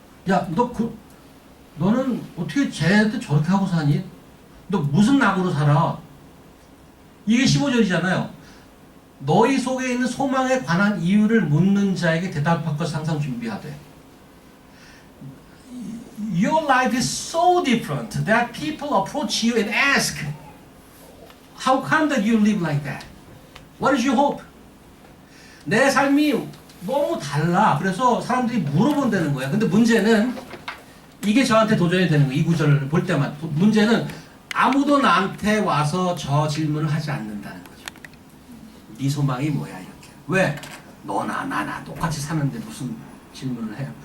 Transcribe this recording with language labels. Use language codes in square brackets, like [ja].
[ko] 야, 너는 어떻게 쟤한테 저렇게 하고 사니? 너 무슨 낙으로 살아? 이게 15절이잖아요. 너희 속에 있는 소망에 관한 이유를 묻는 자에게 대답할 것을 항상 준비하되. [en] Your life is so different that people approach you and ask, How come that you live like that? What is your hope? [ko] 내 삶이 너무 달라. 그래서 사람들이 물어본다는 거야. 근데 문제는 이게 저한테 도전이 되는 거예요. 이 구절을 볼 때마다. 문제는 아무도 나한테 와서 저 질문을 하지 않는다는 거죠. 네 소망이 뭐야 이렇게. 왜? 너나 나나 똑같이 사는데 무슨 질문을 해요?